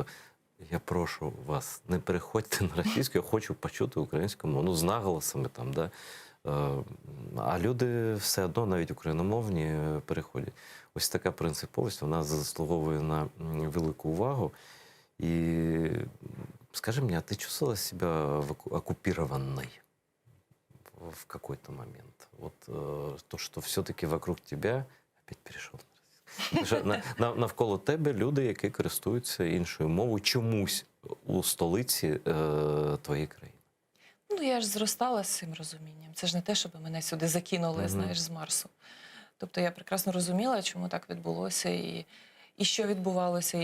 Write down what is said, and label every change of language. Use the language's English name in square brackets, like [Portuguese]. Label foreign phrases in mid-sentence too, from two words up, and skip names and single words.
[Ukrainian] Я прошу вас, не переходьте на російську, я хочу почути українську мову, ну, з наголосами там, да. А люди все одно, навіть україномовні, переходять. Ось така принциповість, вона заслуговує на велику увагу. І скажи мені, а ти [Russian] чувствовала себе оккупированной в какой-то момент? Вот то, что все-таки вокруг тебя, опять перешел. [Ukrainian] Навколо тебе люди, які користуються іншою мовою чомусь у столиці твоєї країни. Ну, я ж зростала з цим розумінням. Це ж не те, щоб мене сюди закинули, знаєш, з Марсу. Тобто я прекрасно розуміла, чому так відбулося, і що відбувалося.